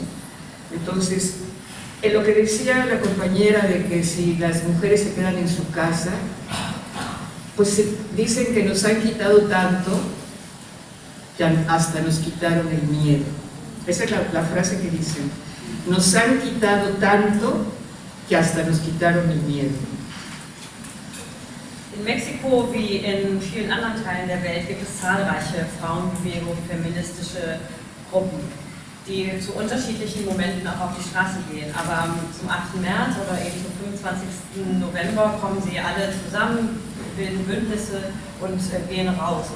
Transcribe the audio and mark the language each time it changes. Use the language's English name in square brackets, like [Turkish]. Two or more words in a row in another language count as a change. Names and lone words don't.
[Spanish] Entonces, en lo que decía la compañera de que si las mujeres se quedan en su casa, pues dicen que nos han quitado tanto que hasta nos quitaron el miedo. Esa es la frase que dicen. Nos han quitado tanto que hasta nos quitaron el miedo. [German] In Mexiko wie in vielen anderen Teilen der Welt gibt es zahlreiche Frauenbewegungen, feministische Gruppen, die zu unterschiedlichen Momenten auch auf die Straße gehen. Aber zum 8. März oder eben zum 25. November kommen sie alle zusammen, bilden Bündnisse und gehen raus.